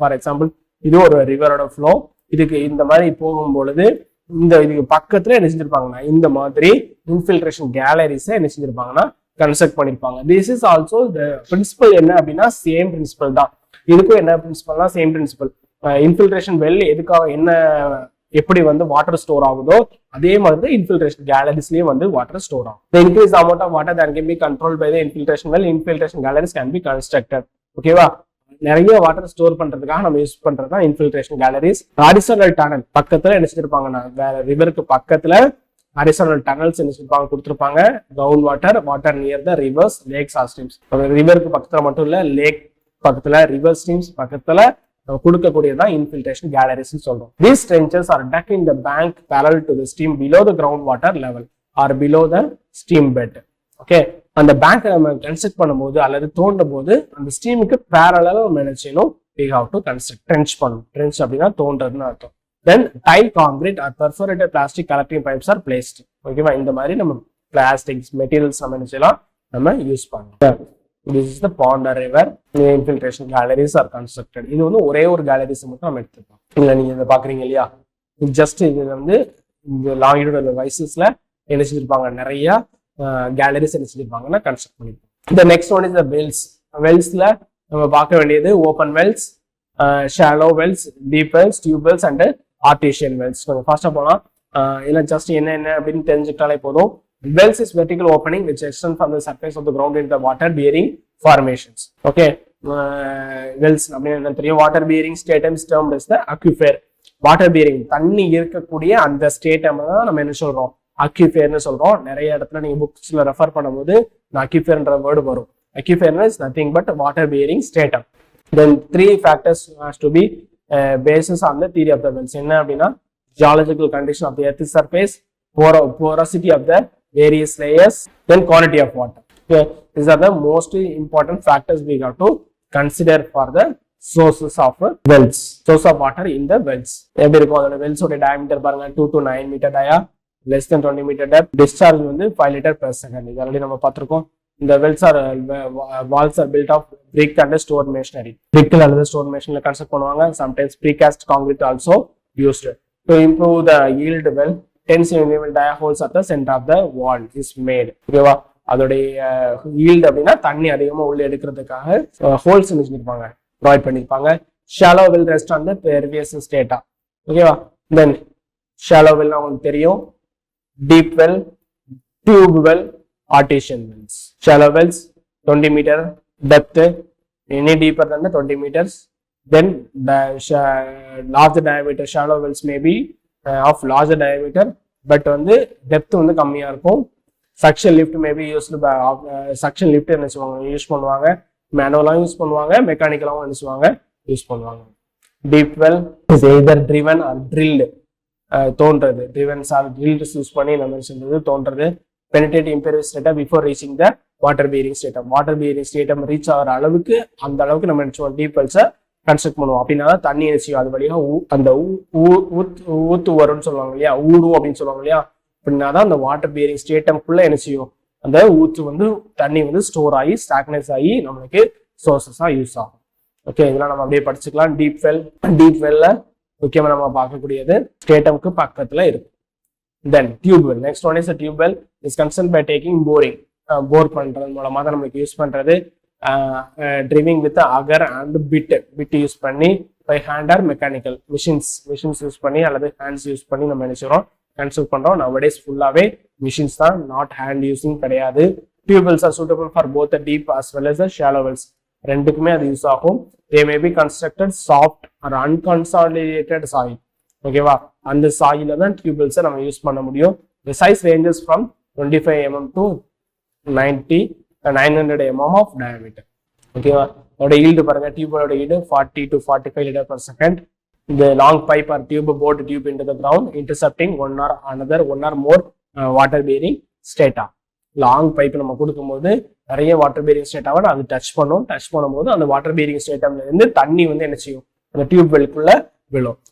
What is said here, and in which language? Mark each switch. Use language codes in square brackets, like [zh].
[ta] For example இது ஒரு ரிவரோட flow, இதுக்கு இந்த மாதிரி போகும் பொழுது இந்த இதுக்கு பக்கத்துல என்ன செஞ்சிருப்பாங்கன்னா இந்த மாதிரி இன்ஃபில்ட்ரேஷன் கேலரிஸை என்ன செஞ்சிருப்பாங்கன்னா கன்ஸ்ட்ரக்ட் பண்ணிருப்பாங்க. [en] this is also the principle [ta] என்ன அப்படின்னா [en] Same principle தான். [ta] இதுக்கும் என்ன பிரின்சிபல்னா சேம் பிரின்சிபல். இன்ஃபில்ட்ரேஷன் வெல் எதுக்காக என்ன எப்படி வந்து வாட்டர் ஸ்டோர் ஆகுதோ அதே மாதிரி இன்ஃபில்ட்ரேஷன் கேலரிஸ்லயும் வந்து வாட்டர் ஸ்டோர் ஆகும். [en] The increased amount of water that can be controlled by the infiltration well, infiltration galleries can be constructed. [ta] ஓகேவா? நிறைய வாட்டர் ஸ்டோர் பண்றதுக்காக நம்ம யூஸ் பண்றதுதான் இன்ஃபில்ட்ரேஷன் கேலரிஸ். ஹாரிசான்டல் டனல் பக்கத்துல என்ன செஞ்சிருப்பாங்கன்னா வேற ரிவருக்கு பக்கத்துல ஹாரிசான்டல் டனல்ஸ் என்ன செஞ்சிருப்பாங்க கொடுத்துருப்பாங்க. [en] Ground water near the rivers, lakes or streams. [ta] ரிவருக்கு பக்கத்துல மட்டும் இல்ல, லேக் பக்கத்துல, ரிவர் ஸ்ட்ரீம்ஸ் பக்கத்துல கொடுக்கக்கூடியதான் இன்ஃபில்ட்ரேஷன் கேலரிஸ் சொல்றோம். [en] These trenches are dug in the bank parallel to the stream below the groundwater level or below the stream bed. [ta] Okay, அந்த bank நம்ம construct பண்ணும்போது அல்லது தோண்டும் போது அந்த ஸ்ட்ரீமுக்கு பேரலா நம்ம என்ன செய்யணும், [en] we have to construct trench [ta] பண்ணணும். ட்ரென்ச் அப்படின்னா தோன்றதுன்னு அர்த்தம். [en] Then tile concrete or perforated plastic collecting pipes are placed. [ta] ஓகேவா? இந்த மாதிரி நம்ம பிளாஸ்டிக்ஸ் மெட்டீரியல்ஸ் நம்ம என்ன செய்யலாம், நம்ம யூஸ் பண்ணலாம். [en] This is the pond or river. Infiltration galleries are constructed. [ta] இது வந்து ஒரே ஒரு கேலரிஸ் மட்டும் நம்ம எடுத்துக்கலாம். இல்ல நீங்க இதை பாக்குறீங்க இல்லையா, ஜஸ்ட் இது வந்து இந்த லாங்கிடியூடல் வைசஸ்ல என்ன செஞ்சிருப்பாங்க, நிறைய கேலரிஸ் என்ன செஞ்சிருப்பாங்கன்னா கன்ஸ்ட்ரக்ட் பண்ணிருப்பாங்க. இந்த [en] Next one is the wells. [ta] வெல்ஸ்ல நம்ம பார்க்க வேண்டியது open Wells, shallow Wells, deep Wells, tube Wells and artisan Wells. நம்ம ஃபாஸ்டா போலாம். இல்லை ஜஸ்ட் என்ன அப்படின்னு தெரிஞ்சுக்கிட்டாலே போதும். [en] Wells is vertical opening which extend from the surface of the ground into the water bearing formations. [ta] Okay, wells அப்படின்னா தெரியும். [en] Water bearing stratum is termed as the aquifer. [ta] Water bearing தண்ணி இருக்கக்கூடிய அந்த ஸ்டேட்டம் தான் நம்ம என்ன சொல்றோம், அக்யூஃபேர்னு சொல்றோம். நிறைய இடத்துல நீங்க புக்ஸ்ல ரெஃபர் பண்ணும்போது அக்யூஃபேர்ன்ற வேர்டு வரும். [en] Aquifer is nothing but water bearing stratum. Then three factors has to be basis on the theory of the wells. [ta] என்ன அப்படின்னா [en] geological condition of the earth surface, porosity of the various layers, then quantity of water. Okay, these are the most important factors we have to consider for the sources of wells, source of water in the wells. [ta] எப்படி இருக்கும் அதோட [en] wells ஓட diameter பாருங்க 2 to 9 meter dia, less than 20 meter depth, discharge வந்து 5 liter per second. [ta] இது already நம்ம பார்த்திருக்கோம். [en] இந்த wells are walls are built of brick and stone masonry. [ta] brick அல்லது stone masonry கன்ஸ்ட்ரக்ட் பண்ணுவாங்க. [en] sometimes precast concrete also used to improve the yield. well 10 cm dia holes at the center of the wall is made. [ta] ஓகேவா, அதோடைய yield அப்படின்னா தண்ணி அதிகமா உள்ள எடுக்கிறதுக்காக holes செஞ்சிருப்பாங்க, ப்ரொவைட் பண்ணிருப்பாங்க. [en] shallow well rest on the pervious strata. [ta] ஓகேவா, then shallow well உங்களுக்கு தெரியும், deep well, tube well, artesian wells. [en] Shallow wells 20 meter depth, any deeper than the 20 meters. Then the larger diameter shallow wells may be of larger diameter, but [ta] வந்து depth வந்து கம்மியா இருக்கும். [en] suction lift may be used by suction lift [ta] என்ன சொல்லுவாங்க, use பண்ணுவாங்க. மேனுவலாவும் use பண்ணுவாங்க, மெக்கானிக்கலாவும் என்ன சொல்லுவாங்க, யூஸ் பண்ணுவாங்க. [en] deep well is either driven or drilled. [ta] தோன்றது driven or drilled யூஸ் பண்ணி நம்ம சொல்றது தோன்றது. [en] penetrate impervious strata before reaching the water bearing stratum. [ta] water bearing stratum reach ஆகிற அளவுக்கு அந்த அளவுக்கு நம்ம நினைச்சோம் deep wells கன்ஸ்ட்ரக்ட் பண்ணுவோம். அப்படின்னா தண்ணி நினைச்சியும் அது வழியா அந்த ஊத்து வரும்னு சொல்லுவாங்க இல்லையா, ஊடும் அப்படின்னு சொல்லுவாங்க இல்லையா. அப்படின்னா தான் அந்த வாட்டர் பியரிங் ஸ்டேட்டம்குள்ள என்ன செய்யும், அந்த ஊத்து வந்து தண்ணி வந்து ஸ்டோர் ஆகி ஸ்டாக்னஸ் ஆகி நம்மளுக்கு சோர்சஸா யூஸ் ஆகும். ஓகே, இதெல்லாம் நம்ம அப்படியே படிச்சுக்கலாம். டீப் வெல்ல முக்கியமா நம்ம பார்க்கக்கூடியது ஸ்டேட்டம்க்கு பக்கத்துல இருக்கு. [en] Then tube well. Next one is a tube well is concerned by taking boring. [ta] Bore பண்றது மூலமா தான் நமக்கு யூஸ் பண்றது. Driving with auger and bit use பண்ணி [en] by hand or mechanical machines [ta] use பண்ணி அல்லது hands யூஸ் பண்ணி நம்ம நினைச்சோம் கன்ஸ்ட்ரக்ட் பண்றோம். nowadays ஃபுல்லாவே machines தான், not hand using கிடையாது. [en] tube wells are suitable for both the deep as well as the shallow wells. [ta] ரெண்டுக்குமே அது யூஸ் ஆகும். [en] they may be constructed soft or unconsolidated soil. [ta] ஓகேவா, அந்த சாயில தான் டியூப் வெல்ஸை நம்ம யூஸ் பண்ண முடியும். [en] the size ranges from 25 mm to 900 mm of diameter. [ta] ஓகேவா, அதோட yield பாருங்க, டியூபோட yield 40 to 45 liter per second. [en] the long pipe or tube bored tube into the ground intercepting one or more water bearing strata. [ta] Long pipe நம்ம கொடுக்கும்போது நிறைய water bearing ஸ்டேட்டாவை அது touch பண்ணும்போது அந்த water bearing ஸ்டேட்டம்ல இருந்து தண்ணி வந்து என்ன செய்யும், அந்த டியூப் வெல்க்குள்ள விழும்.